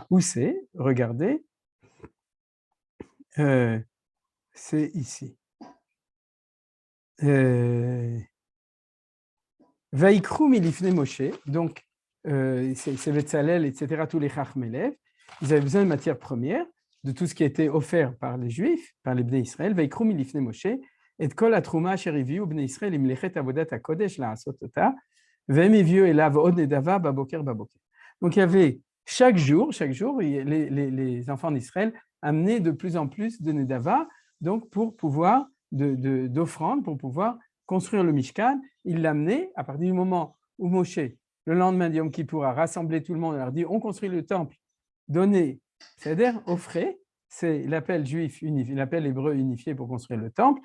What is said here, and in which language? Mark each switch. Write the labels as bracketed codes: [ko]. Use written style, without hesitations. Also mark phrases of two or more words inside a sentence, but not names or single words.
[fr] Où c'est? Regardez. C'est ici. [he] ויקחו מלפני משה, [fr] donc c'est Betzalel, etc., tous les Chachmelev, ils avaient besoin de matières premières, de tout ce qui a été offert par les Juifs, par les [he] בני ישראל. ויקחו מלפני משה, את כל התרומה אשר הביאו בני ישראל למלאכת עבודת הקדש לעשת אתה, והם הביאו אליו עוד נדבה בבקר בבקר. [fr] Donc il y avait chaque jour, les enfants d'Israël amenaient de plus en plus de nedava, donc pour pouvoir d'offrandes, pour pouvoir construire le Mishkan. Il l'amenait à partir du moment où Moshe, le lendemain de Yom Kippour, a rassemblé tout le monde et leur dit on construit le temple, donnez, c'est-à-dire offrez, c'est l'appel juif unifié, l'appel hébreu unifié pour construire le temple.